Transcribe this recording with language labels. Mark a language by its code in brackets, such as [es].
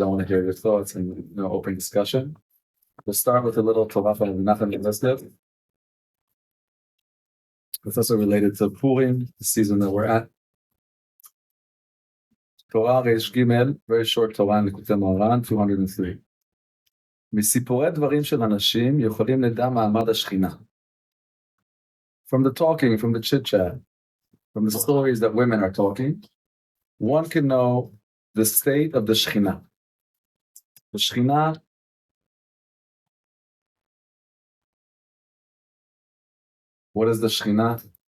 [en] I want to hear your thoughts and open discussion. We'll start with a little Torah and nothing listed. It's also related to Purim, the season that we're at. Torah Reish Gimel, very short Torah in Likutei Moharan, 203. [he] מסיפורי דברים של אנשים יכולים לדע מעמד השכינה. [en] From the talking, from the chit-chat, from the stories that women are talking, one can know the state of the Shekhinah. The Shekhinah, what is the Shekhinah?